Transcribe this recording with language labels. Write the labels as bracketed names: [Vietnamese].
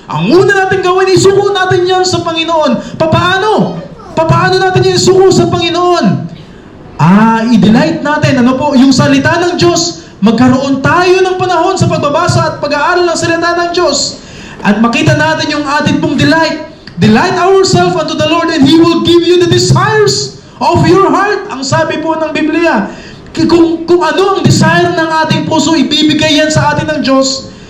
[Filipino] Ang una natin gawin, isuko natin yan sa Panginoon. Paano? Paano natin yan isuko sa Panginoon? I-delight natin, yung salita ng Diyos. Magkaroon tayo ng panahon sa pagbabasa at pag-aaral ng salita ng Diyos. At makita natin yung ating pong delight. [English] Delight ourselves unto the Lord and He will give you the desires of your heart. [Filipino] Ang sabi po ng Biblia, kung ano ang desire ng ating puso, ibibigay yan sa atin ng Diyos.